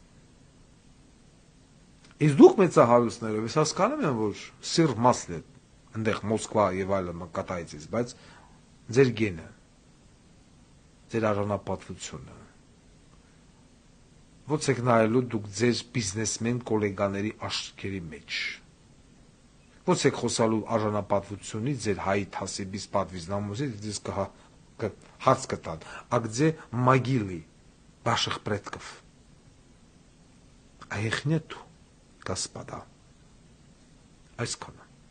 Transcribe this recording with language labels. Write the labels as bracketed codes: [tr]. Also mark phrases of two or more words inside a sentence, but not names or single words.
[hy] Իսկ դուք մեծահարուստներով, ես հասկանում եմ, որ սիր մասն է, այնտեղ Մոսկվա եւ այլն կատայից, բայց ձեր գենը, ձեր արժանապատվությունը, ոնց եք նայելու դուք ձեր բիզնեսմեն կոլեգաների աչքերի մեջ, ոնց եք խոսալու արժանապատվությունից, ձեր հայի թասիբից, պատվից, նամուսից, ձեզ հարց կտան, [ru] а где могилы ваших предков? А их нету, господа. [hy] այսքանը